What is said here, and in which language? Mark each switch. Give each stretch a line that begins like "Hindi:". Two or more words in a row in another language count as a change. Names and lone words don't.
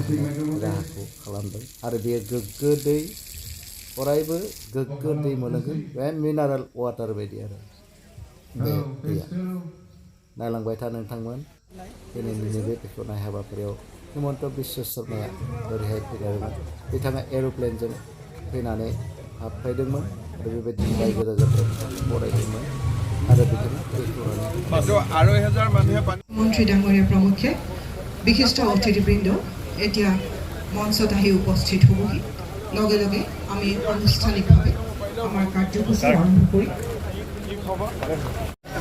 Bodo: होनाय राहाखौ खालामदों आरो बेयो गोग्गो दै अरायबो गोग्गो दै मोनलोंगोन बे मिनारेल वाटार बायदि आरो बे दैया नायलांबाय था नोंथांमोन दिनैनि नैबे बेखेवनाय हाबाफारियाव हिमन्त बिश्व शर्माया ओरैहाय फैदोंमोन बिथाङा एर'प्लेनजों फैनानै हाबफैदोंमोन आरो बेबायदिनो रायजो राजाफोरा बरायदोंमोन आरो बिथाङा
Assamese: মন্ত্ৰী ডাঙৰীয়া প্ৰমুখ্যে বিশিষ্ট অতিথিবৃন্দ এতিয়া মঞ্চত আহি উপস্থিত হ'বহি লগে লগে আমি আনুষ্ঠানিকভাৱে আমাৰ কাৰ্যসূচী আৰম্ভ কৰিম।